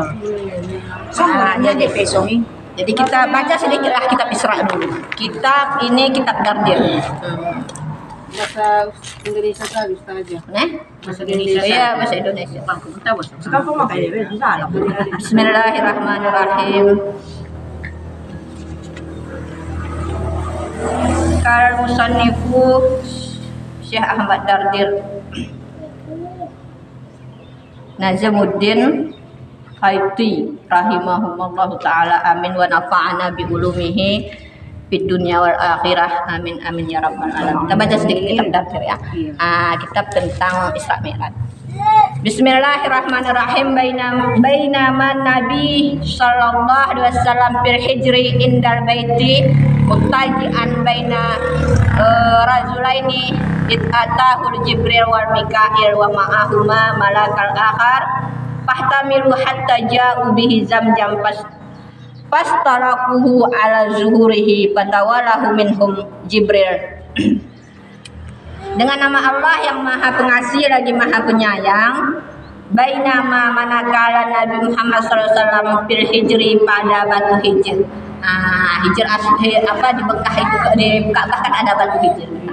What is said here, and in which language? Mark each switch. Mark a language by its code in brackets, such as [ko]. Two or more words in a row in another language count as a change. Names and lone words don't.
[id] Jadi pesongi. Jadi kita baca sedikit lah kitab Isra dulu. Kitab ini kitab Dardir. Bahasa Indonesia tadi aja. Bahasa Indonesia. Iya, bahasa Indonesia. Sekarang [ar] بسم الله الرحمن الرحيم. قال المصنف الشيخ أحمد الدردير نظام الدين هيتي رحمهم الله تعالى، آمين ونفعنا بعلومه في الدنيا والآخرة, آمين يا رب العالمين. [id] Kita baca sedikit kitab Dardir ya. Kitab tentang Isra Mi'raj. [ar] بسم الله الرحمن الرحيم. بينما النبي صلى الله عليه وسلم في الحجر عند البيت مضطجعا بين رجلين أتاه جبريل وميكائيل ومعهما ملك آخر فاحتملوه حتى جاؤوا به زمزم فاستلقوه على ظهره فتولاه منهم جبريل. [id] Dengan nama Allah yang Maha Pengasih lagi Maha Penyayang. Bainama manakala Nabi Muhammad SAW [ar] في الحجر [id] pada batu hijr. Hijr di Mekah itu, di Ka'bah kan ada batu hijr.